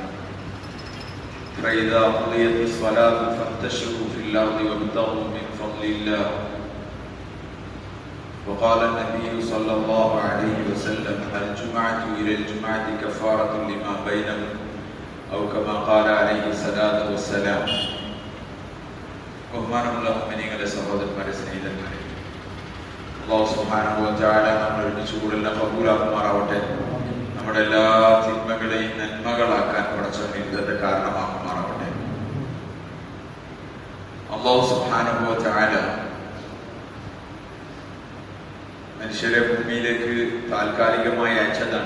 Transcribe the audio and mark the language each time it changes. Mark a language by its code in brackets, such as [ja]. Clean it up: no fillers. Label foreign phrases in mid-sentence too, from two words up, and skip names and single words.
[ar] فإذا قضيت الصلاة فانتشروا في الأرض وابتغوا من فضل الله. وقال النبي صلى الله عليه وسلم الجمعة إلى الجمعة كفارة لما بينهم أو كما قال عليه الصلاة والسلام. [ml] ബഹുമാനമുള്ള മുഅ്മിനീങ്ങളെ, സഹോദരന്മാരെ, സ്നേഹിതന്മാരെ, അല്ലാഹു [ar] سبحانه وتعالى [ml] നമ്മൾ ഒരുമിച്ച് കൂടെല്ലാം കബൂലാക്കുമാറാവട്ടെ. നമ്മുടെ എല്ലാ തിന്മകളെയും നന്മകളാക്കാൻ പടച്ചവൻ ഇതിന്റെ കാരണമാക്കുമാറാവട്ടെ. അല്ലാഹു [ar] سبحانه وتعالى [ml] മനുഷ്യരെ ഭൂമിയിലേക്ക് താൽക്കാലികമായി അയച്ചതാണ്.